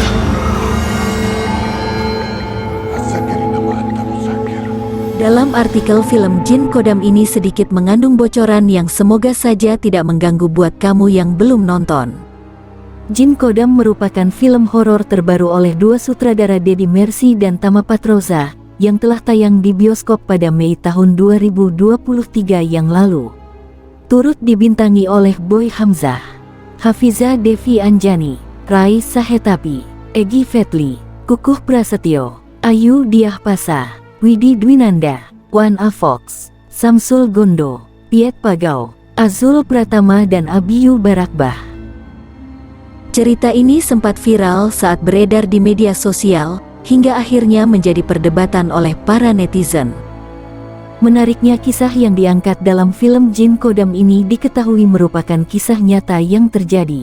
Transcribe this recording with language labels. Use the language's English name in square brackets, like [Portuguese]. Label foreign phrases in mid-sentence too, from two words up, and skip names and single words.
[Indonesian] Dalam artikel film Jin Kodam ini sedikit mengandung bocoran yang semoga saja tidak mengganggu buat kamu yang belum nonton. Jin Kodam merupakan film horor terbaru oleh dua sutradara Deddy Mercy dan Tama Patroza yang telah tayang di bioskop pada Mei tahun 2023 yang lalu. Turut dibintangi oleh Boy Hamzah, Hafiza Devi Anjani, Rai Sahetapi, Egi Fetli, Kukuh Prasetyo, Ayu Diah Pasa, Widi Dwinanda, Wan A. Fox, Samsul Gondo, Piet Pagau, Azul Pratama dan Abiyu Barakbah. Cerita ini sempat viral saat beredar di media sosial, hingga akhirnya menjadi perdebatan oleh para netizen. Menariknya, kisah yang diangkat dalam film Jin Kodam ini diketahui merupakan kisah nyata yang terjadi.